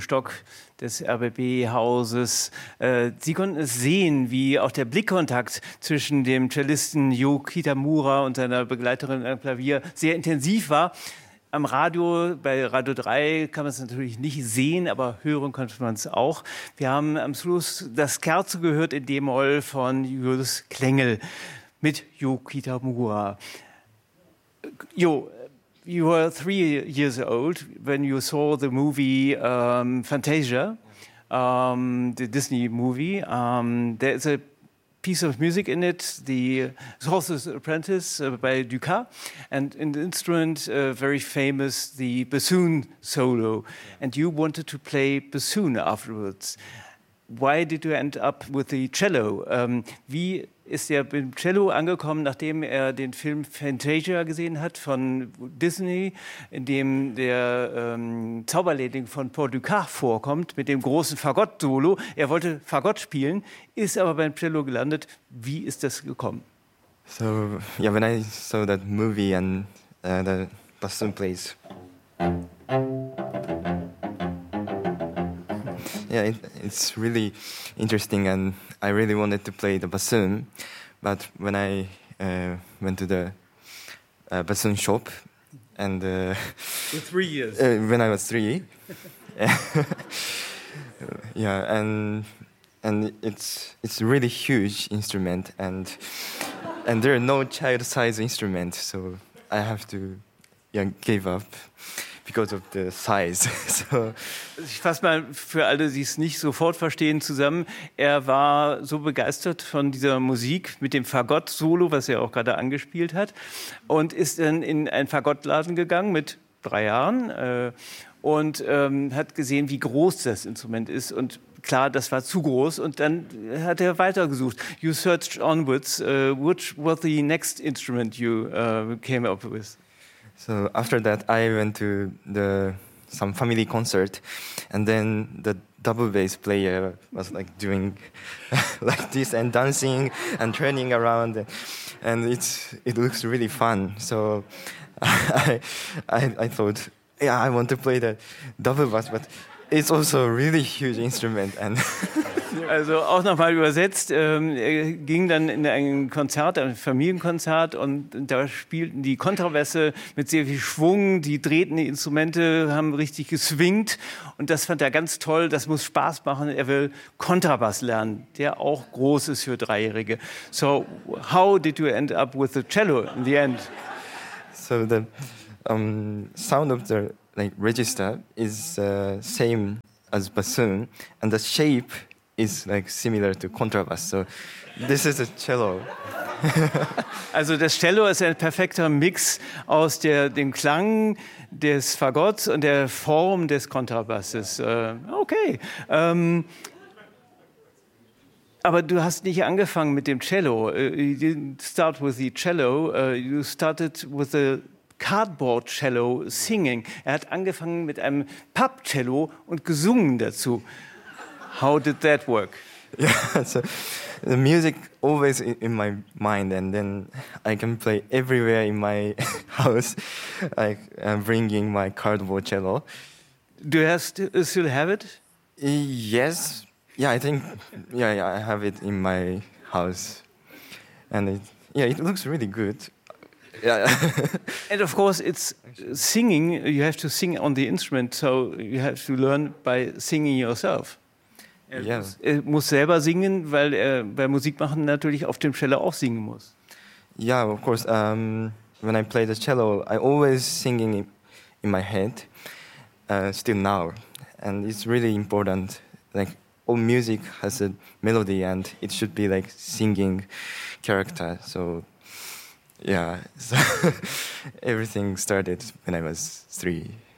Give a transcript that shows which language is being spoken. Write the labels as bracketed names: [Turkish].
[German] Stock des RBB-Hauses. Sie konnten es sehen, wie auch der Blickkontakt zwischen dem Cellisten Yo Kitamura und seiner Begleiterin am Klavier sehr intensiv war. Am Radio, bei Radio 3, kann man es natürlich nicht sehen, aber hören konnte man es auch. Wir haben am Schluss das Scherzo gehört in D-Moll von Julius Klengel mit Yo Kitamura. [English] Yo, you were 3 years old when you saw the movie Fantasia, the Disney movie. There is a piece of music in it, the Sorcerer's Apprentice by Dukas, and an instrument very famous, the bassoon solo. And you wanted to play bassoon afterwards. Why did you end up with the cello? [German] Wie ist er beim Cello angekommen, nachdem er den Film Fantasia gesehen hat von Disney, in dem der Zauberlehrling von Paul Dukas vorkommt mit dem großen Fagott-Solo? Er wollte Fagott spielen, ist aber beim Cello gelandet. Wie ist das gekommen? [English] So, yeah, when I saw that movie and the bassoon plays. Yeah, it's really interesting, and I really wanted to play the bassoon. But when I went to the bassoon shop, and for 3 years, when I was three, yeah, and it's really huge instrument, and there are no child size instrument, so I have to give up. Because of the size. So. [German] Ich fasse mal für alle, die es nicht sofort verstehen, zusammen. Er war so begeistert von dieser Musik mit dem Fagott-Solo, was er auch gerade angespielt hat, und ist dann in einen Fagottladen gegangen mit 3 Jahren und hat gesehen, wie groß das Instrument ist. Und klar, das war zu groß. Und dann hat er weitergesucht. [English] You searched onwards. Which was the next instrument you came up with? So after that, I went to some family concert, and then the double bass player was like doing like this and dancing and turning around, and it looks really fun. So I thought, yeah, I want to play that double bass, but it's also a really huge instrument. And [German] also auch nochmal übersetzt, er ging dann in ein Konzert, ein Familienkonzert, und da spielten die Kontrabässe mit sehr viel Schwung, die drehten die Instrumente, haben richtig geswingt, und das fand er ganz toll, das muss Spaß machen, er will Kontrabass lernen, der auch groß ist für Dreijährige. [English] So, how did you end up with the cello in the end? So the sound of the like register is same as bassoon, and the shape is like similar to contrabass, so this is a cello. [German] Also das Cello ist ein perfekter Mix aus dem Klang des Fagotts und der Form des Kontrabasses. Okay. Aber du hast nicht angefangen mit dem Cello. [English] You didn't start with the cello. You started with the cardboard cello singing. [German] Er hat angefangen mit einem Papp-Cello und gesungen dazu. [English] How did that work? Yeah, so the music always in my mind, and then I can play everywhere in my house. I'm bringing my cardboard cello. Do you still have it? Yes. Yeah, I think. Yeah, I have it in my house, and it looks really good. Yeah. And of course, it's singing. You have to sing on the instrument, so you have to learn by singing yourself. [German] Er muss selber singen, weil er bei Musik machen natürlich auf dem Cello auch singen muss. [English] Yeah, of course. When I play the cello, I always singing in my head, still now. And it's really important. Like, all music has a melody, and it should be like singing character. So, yeah. So everything started when I was 3.